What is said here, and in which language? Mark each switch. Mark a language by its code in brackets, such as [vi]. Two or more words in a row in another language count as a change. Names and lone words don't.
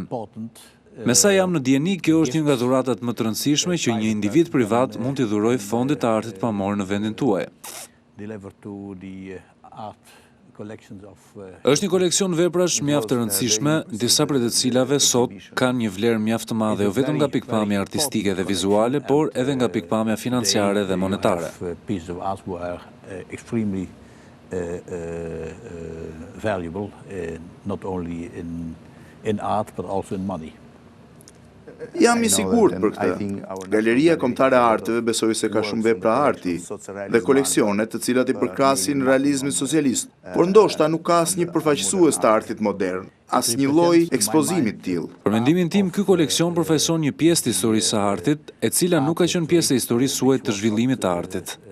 [sq] Me sa jam në dieni, kjo është një nga dhuratat më të rëndësishme që një individ privat mund t'i dhurojë fondit të artit pamor në vendin tuaj. Është një koleksion veprash mjaft të rëndësishme, disa prej të cilave sot kanë një vlerë mjaft të madhe jo vetëm nga pikpamja artistike dhe vizuale, por edhe nga pikpamja financiare dhe monetare. [en] Valuable, not only in art, but also in money. [sq] Jam i sigurt për këtë. Galeria Kombëtare e Arteve besoj se ka shumë vepra arti dhe koleksione të cilat i përkrasin realizmit socialist, por ndoshta nuk ka asnjë përfaqësues të artit modern, asnjë lloj ekspozimi të tillë. Për mendimin tim, ky koleksion përfaqëson një pjesë të historisë së artit, e cila nuk ka qenë pjesë e historisë suaj të zhvillimit të artit.